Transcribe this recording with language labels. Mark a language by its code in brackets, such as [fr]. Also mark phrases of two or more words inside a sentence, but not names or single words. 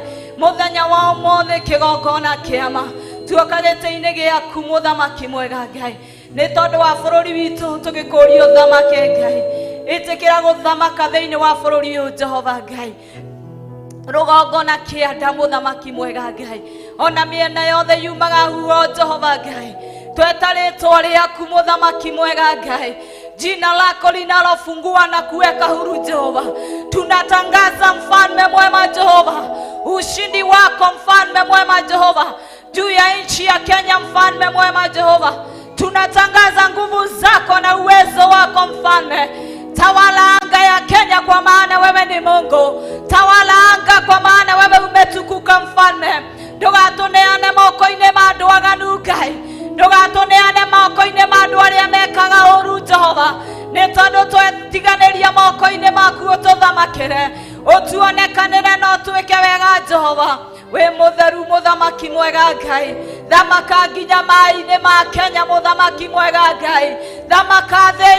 [ki] Mũthenya wa ũmũthĩ kĩgongona kĩa tuoka gĩtĩ-inĩ gĩaku mũthamaki mwega Ngai, nĩ tondũ wa bũrũri witũ tũgĩkũria ũthamake Ngai, ĩtĩkĩra gũthamaka thĩinĩ wa bũrũri ũyũ Jehova Ngai. Rũgongona kĩanda mũthamaki mwega Ngai, ona mĩena yothe yumaga huo Jehova Ngai, tweta rĩtwa rĩaku mũthamaki mwega Ngai, [sw] jina lako linalofungua na kuweka huru Jehova. Tunatangaza mfalme mwema Jehova, ushindi wako mfalme mwema Jehova juu ya nchi ya Kenya mfalme mwema Jehova. Tunatangaza nguvu zako na uwezo wako mfalme. Tawala anga ya Kenya kwa maana wewe ni Mungu. Tawala anga kwa maana wewe umetukuka mfalme. [ki] Ndũgatuneane moko-inĩ ma andũ aganu Ngai, ndũgatuneane moko-inĩ ma andũ arĩa mekaga ũru Jehova, nĩ tondũ twetiganĩria moko-inĩ maku ũtũthamakĩre, ũtuonekanĩre na ũtwĩke wega Jehova. We mutheru muthamaki mwega Ngai, thamaka nginya mai-inĩ ma Kenya muthamaki mwega Ngai, thamaka thĩ